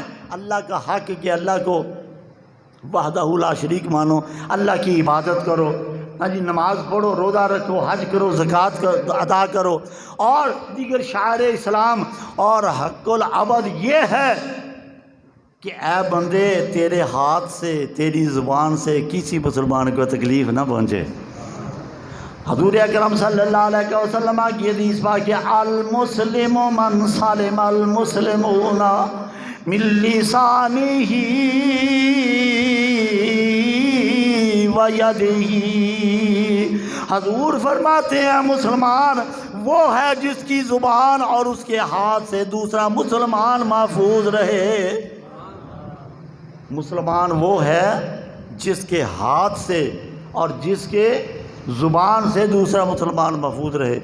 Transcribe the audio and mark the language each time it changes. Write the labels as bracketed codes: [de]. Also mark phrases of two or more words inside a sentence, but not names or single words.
[ur] اللہ کا حق کہ اللہ کو وحدہ لا شریک مانو، اللہ کی عبادت کرو، ہاں جی، نماز پڑھو، روزہ رکھو، حج کرو، زکوٰۃ ادا کرو، اور دیگر شعائر اسلام۔ اور حق العبد یہ ہے کہ اے بندے تیرے ہاتھ سے، تیری زبان سے کسی مسلمان کو تکلیف نہ پہنچے۔ حضور اکرم صلی اللہ علیہ وسلم کی حدیث پاک ہے، [ar] المسلم من سلم المسلمون من لسانہ و یدہ۔ [ur] حضور فرماتے ہیں مسلمان وہ ہے جس کی زبان اور اس کے ہاتھ سے دوسرا مسلمان محفوظ رہے۔ مسلمان وہ ہے جس کے ہاتھ سے اور جس کے زبان سے دوسرا مسلمان محفوظ رہے۔